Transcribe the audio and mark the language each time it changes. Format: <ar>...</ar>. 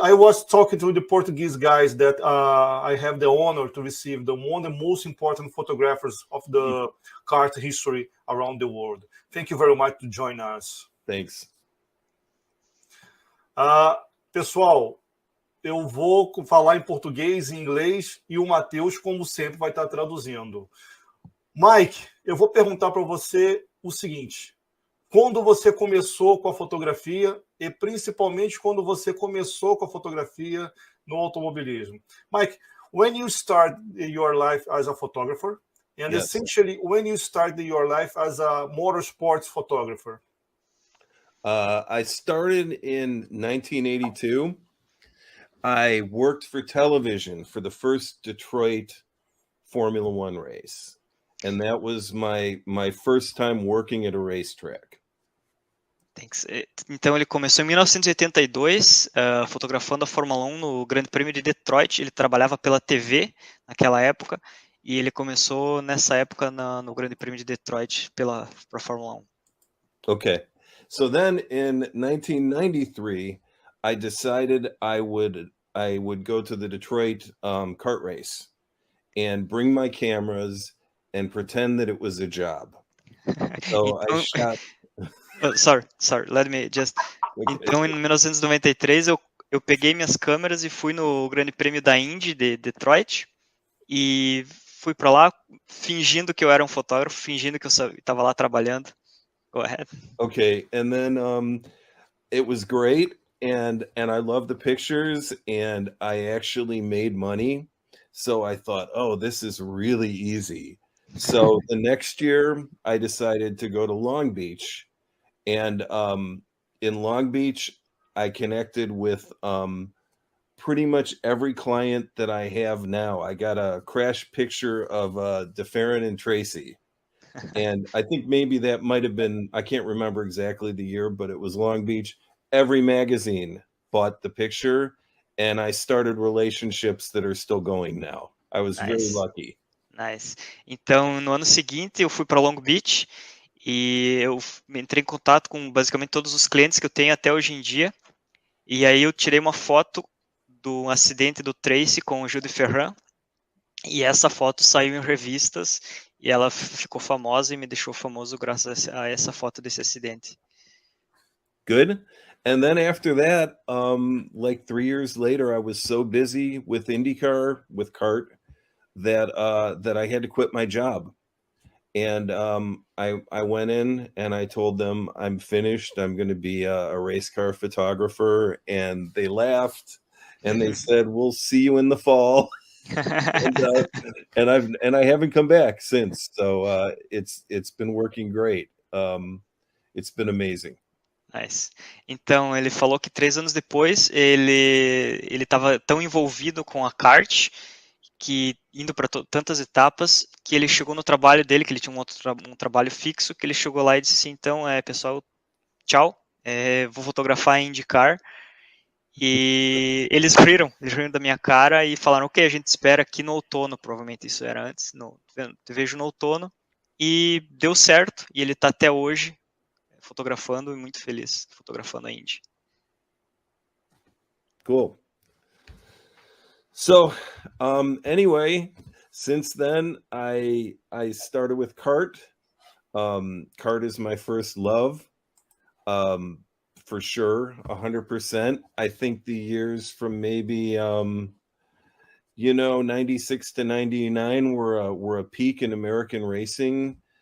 <en>I was talking to the Portuguese guys that I have the honor to receive one of the most important photographers of the kart history around the world. Thank you very much to join us. Thanks.</en> <pt>Pessoal, eu vou falar em português e inglês e o Matheus, como sempre, vai estar traduzindo. Mike, eu vou perguntar para você o seguinte. Quando você começou com a fotografia e principalmente quando você começou com a fotografia no automobilismo.</pt> <en>Mike, when you start your life as a photographer and Yes. essentially when you started your life as a motorsports photographer? I started in 1982. I worked for television for the first Detroit Formula One race. And that was my first time working at a racetrack.</en> <pt>Então ele começou em 1982, fotografando a Fórmula 1 no Grande Prêmio de Detroit. Ele trabalhava pela TV naquela época e ele começou nessa época no Grande Prêmio de Detroit para a Fórmula 1.</pt> <en>Okay. So then in 1993, I decided I would go to the Detroit kart race and bring my cameras and pretend that it was a job. So I shot... Sorry, let me just...</en> <pt>Então, em 1993, eu peguei minhas câmeras e fui no Grande Prêmio da Indy de Detroit e fui para lá fingindo que eu era um fotógrafo, fingindo que eu estava lá trabalhando.</pt> <en>Go ahead. Okay, and then it was great, and I love the pictures, and I actually made money. So I thought, oh, this is really easy. So the next year, I decided to go to Long Beach. And in Long Beach, I connected with pretty much every client that I have now. I got a crash picture of DeFerrin and Tracy. And I think maybe that might have been, I can't remember exactly the year, but it was Long Beach. Every magazine bought the picture, and I started relationships that are still going now. I was very lucky. Nice.</en> <pt>Então, no ano seguinte, eu fui para Long Beach e eu entrei em contato com basicamente todos os clientes que eu tenho até hoje em dia. E aí eu tirei uma foto do acidente do Tracy com o Gil de Ferran. E essa foto saiu em revistas e ela ficou famosa e me deixou famoso graças a essa foto desse acidente.</pt> <en>Good. And then after that, like 3 years later, I was so busy with IndyCar, with kart, that I had to quit my job. And I went in and I told them, I'm finished. I'm going to be a race car photographer. And they laughed and they said, we'll see you in the fall. and I haven't come back since. So it's been working great. It's been amazing. Nice.</en> <pt>Então, ele falou que 3 anos depois, ele estava tão envolvido com a kart, que indo para tantas etapas, que ele chegou no trabalho dele, que ele tinha um trabalho fixo, que ele chegou lá e disse assim, então, pessoal, tchau, vou fotografar a IndyCar. E eles riram da minha cara e falaram, ok, a gente espera aqui no outono, provavelmente isso era antes, te vejo no outono, e deu certo, e ele está até hoje fotografando e muito feliz fotografando a Indy.</pt> <en>Cool. So, anyway, since then I started with kart. Kart is my first love, for sure, 100%. I think the years from maybe 96 to 99 were a peak in American racing.</en>